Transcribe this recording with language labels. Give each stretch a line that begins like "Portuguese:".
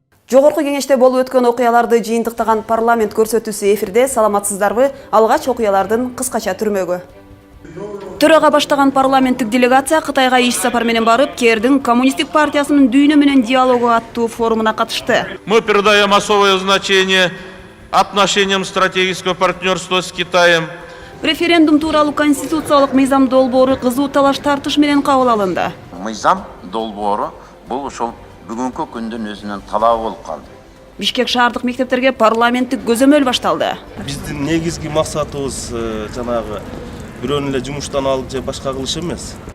Kyrgyz: Жогорку кеңеште болуп өткөн окуяларды жыйынтыктаган парламент көрсөтүүсү эфирде. Саламатсыздарбы? Алгач окуялардын кыскача түрмөгү. Төрага баштаган парламенттик делегация Кытайга иш сапар менен барып, КРдин Коммунисттик партиясынын дүйнө менен диалогу аттуу форумуна катышты.
Russian: Мы придаем особое значение отношениям стратегического партнерства с Китаем.
Kyrgyz: Референдум тууралуу конституциялык мыйзам долбоору кызуу талаш тартыш менен кабыл алынды. Мыйзам долбоору бул ошол бүгүнкү күндүн өзүнүн талабы болуп калды. Бишкек шаардык мектептерге парламенттик көзөмөл башталды. Биздин негизги максатыбыз жанагы бирөөнү эле жумуштан алып же башка кылыш эмес.